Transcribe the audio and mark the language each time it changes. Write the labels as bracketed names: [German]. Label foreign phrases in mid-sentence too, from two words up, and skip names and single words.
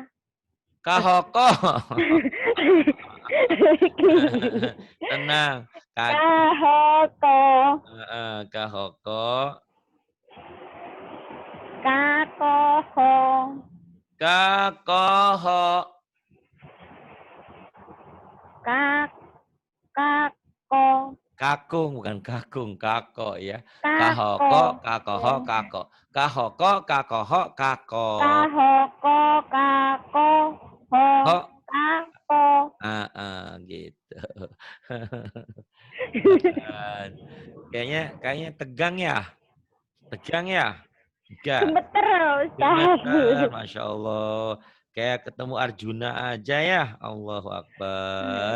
[Indonesian] Kahoko. Tenang. Kahoko. Kahoko. Kakoho. Kakoho. Kako. Kakung bukan kakung, kako ya. Kako. Kahoko, kakoho, kako. Kahoko, kakoho, kako. Kahoko, kako, ho, Ho. kako. Gitu. Kayaknya tegang ya. Tegang ya. Enggak. Gemeter, Ustaz. Gemeter, [Arabic] Masya Allah. [Indonesian] Kayak ketemu Arjuna aja ya. [Arabic] Allahu Akbar.